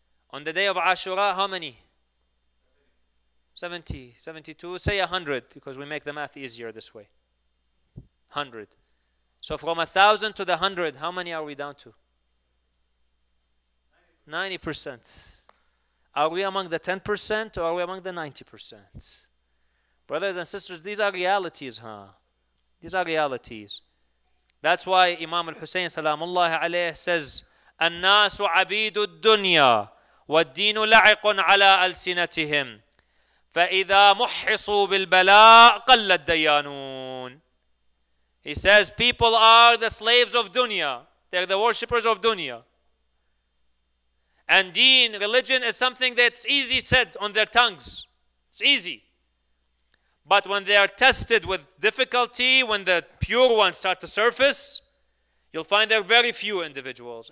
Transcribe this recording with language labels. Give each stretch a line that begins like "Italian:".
English: On the day of Ashura, how many? 70, 72, say 100, because we make the math easier this way. 100. So from 1,000 to the 100, how many are we down to? 90%. Are we among the 10% or are we among the 90%? Brothers and sisters, these are realities, huh? These are realities. That's why Imam al-Hussein salamullah alayhi says,
Arabic: الناس عبيد الدنيا والدين لعق على ألسنتهم فإذا محصوا بالبلاء قل الديانون.
English: He says people are the slaves of dunya. They're the worshippers of dunya. And deen, religion, is something that's easy said on their tongues. It's easy. But when they are tested with difficulty, when the pure ones start to surface, you'll find there are very few individuals.